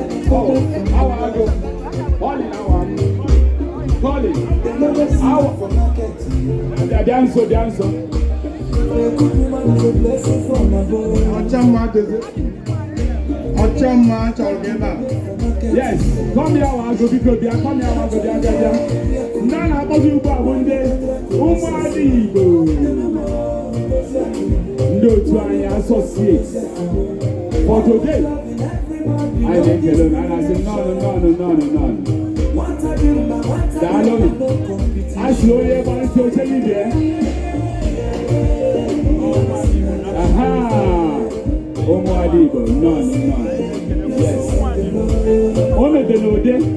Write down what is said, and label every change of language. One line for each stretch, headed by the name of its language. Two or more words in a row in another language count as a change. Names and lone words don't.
Igbo: Oh, awa agụ. Ọ dị na awa agụ. Colin. Awa. Bịa, bịa nso, bịa nso. Ọcha mma dozie. Ọcha mma chọrọ gị ebe a.
English: Yes, come here,
Igbo: awa agụ, biko, bịa,
English: come here,
Igbo: awa agụ, bịa, bịa, bịa. Ndị a na-akpọzi ugbu a bụ ndị ụmụada Igbo. Ndị otu anyị associate.
English: For today,
Igbo: anyị na-ekele unu, anyị na-asị nnọọ, nnọọ, nnọọ, nnọọ. Daalụ nụ. A sị onye gbarịta oche n'ibe ya. Aha! Ụmụada Igbo, nnọọ, nnọọ. Yes. O mebere ode.